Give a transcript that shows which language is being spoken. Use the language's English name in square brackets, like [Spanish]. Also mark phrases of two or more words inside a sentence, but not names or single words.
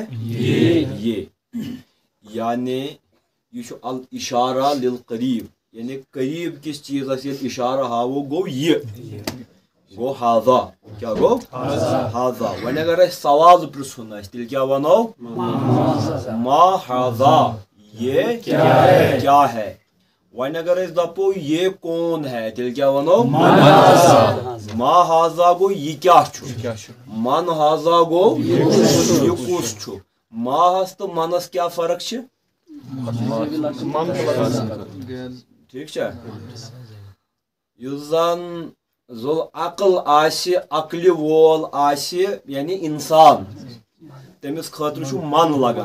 [Kashmiri] یہ یعنی یہِ چھُ [Arabic] الاشارہ للقریب، [Kashmiri] یعنی قریب کِس چیٖزس ییٚلہِ اِشارٕ ہاوو گوٚو یہِ گوٚو حاذا. کیٛاہ گوٚو؟ حاذا. وۄنۍ اگر اَسہِ سوال پرژھُن آسہِ تیٚلہِ کیٛاہ وَنو؟ [Arabic] ما حاذا، [Urdu] یہ کیا ہے. [Kashmiri] وۄنۍ اگر أسۍ دپو [Urdu] یہ کون ہے [Kashmiri] تیٚلہِ کیٛاہ وَنو؟ [Arabic] ما حاذا [Kashmiri] گوٚو یہِ کیٛاہ چھُ، [Arabic] من حاذا [Kashmiri] گوٚو یہِ کُس چھُ. ماہس تہٕ منس کیٛاہ فرق چھِ؟ ٹھیٖک چھا؟ یُس زن [Arabic] ذُل عقل [Kashmiri] آسہِ، عقلہِ وول آسہِ یعنی انسان، تٔمِس خٲطرٕ چھُ من لگان.